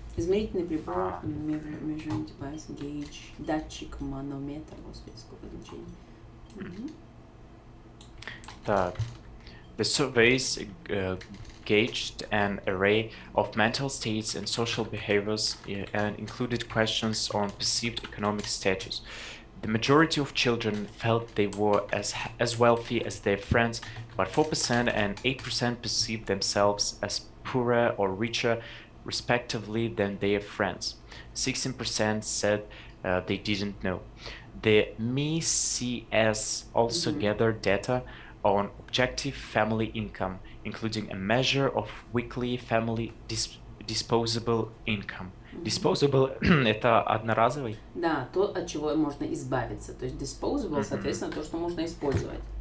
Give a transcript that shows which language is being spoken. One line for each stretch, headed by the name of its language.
Russian: Измерительный прибор,
English: measuring device,
Russian: gauge, датчик, манометр, господи, сколько значений.
English: The surveys gauged an array of mental states and social behaviors and included questions on perceived economic status. The majority of children felt they were as wealthy as their friends, but 4% and 8% perceived themselves as poorer or richer, respectively, than their friends. 16% said they didn't know. The MECS also gathered data on objective family income, including a measure of weekly family disposable income.
Russian: Disposable — это одноразовый? Да, то, от чего можно избавиться. То есть disposable, соответственно, то, что можно использовать.